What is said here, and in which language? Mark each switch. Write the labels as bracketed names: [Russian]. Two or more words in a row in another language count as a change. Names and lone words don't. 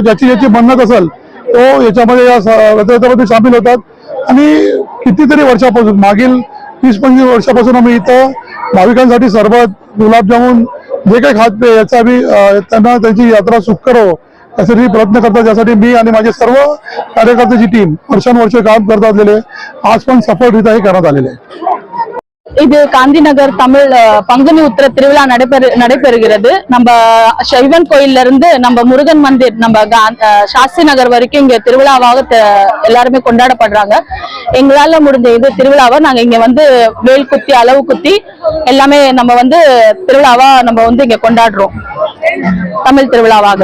[Marathi] ज्याची मन्नत असेल तो याच्यामध्ये या रथयात्रेमध्ये सामील होतात आणि कितीतरी वर्षापासून मागील 20-25 वर्षापासून आम्ही इथं भाविकांसाठी सरबत, गुलाबजामुन जे काही खाद्य याचा बी त्यांना त्यांची यात्रा सुखकर हो यासाठी प्रयत्न करतात। ज्यासाठी मी आणि माझे सर्व कार्यकर्त्याची टीम वर्षानुवर्ष काम करत असलेले आज पण सफलरित्या हे करण्यात आलेले आहे। [Tamil] இது காந்திநகர் தமிழ் பங்குனி உத்திர திருவிழா நடைபெறுகிறது। நம்ம சைவன் கோயில்ல இருந்து நம்ம முருகன் மந்திர் நம்ம சாஸ்திரி நகர் வரைக்கும் இங்க திருவிழாவாக எல்லாருமே கொண்டாடப்படுறாங்க। எங்களால முடிஞ்ச இது திருவிழாவை நாங்க இங்க வந்து வேல் குத்தி, அளவு குத்தி எல்லாமே நம்ம வந்து திருவிழாவா நம்ம வந்து இங்க கொண்டாடுறோம், தமிழ் திருவிழாவாக।